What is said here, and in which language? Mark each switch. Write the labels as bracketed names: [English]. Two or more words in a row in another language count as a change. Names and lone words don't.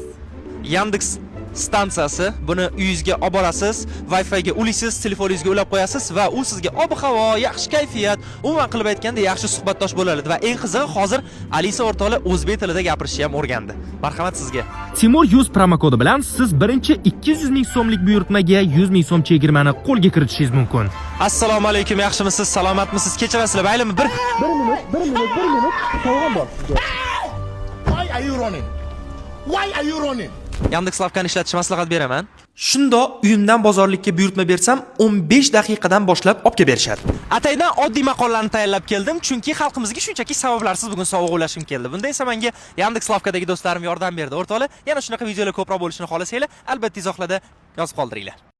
[Uzbek] Yandex stansiyasi, buni uyingizga olib borasiz, Wi-Fi ga ulisiz, telefoningizga ulab qo'yasiz va u sizga ob-havo, yaxshi kayfiyat, umuman qilib aytganda yaxshi suhbatdosh bo'ladi va eng qizig'i hozir Alisa o'rtoqlar o'zbek tilida gapirishni ham o'rgandi. Marhamat sizga. Timur 100 promokodi bilan siz birinchi 200 ming so'mlik buyurtmaga 100 ming so'm chegirmani qo'lga kiritishingiz mumkin. Assalomu alaykum, yaxshimisiz, salomatmisiz? Kechirasizlar, maylimi? Bir minut. Sovg'a bor sizga. [English] Why are you running? Why are you running? [Uzbek] Yandex.Lavkani ishlatishni maslahat beraman. Shundoq uyimdan bozorlikka buyurtma bersam, 15 daqiqadan boshlab olib kelib berishadi. Ataydan oddiy maqollarni tayyorlab keldim, chunki xalqimizga shunchaki sabablarsiz bugun sovg'a ulashim keldi. Bunda esa menga Yandex.Lavkadagi do'stlarim yordam berdi. O'rtoqlar, yana shunaqa videolar ko'proq bo'lishini xohlasanglar, albatta izohlarda yozib qoldiringlar.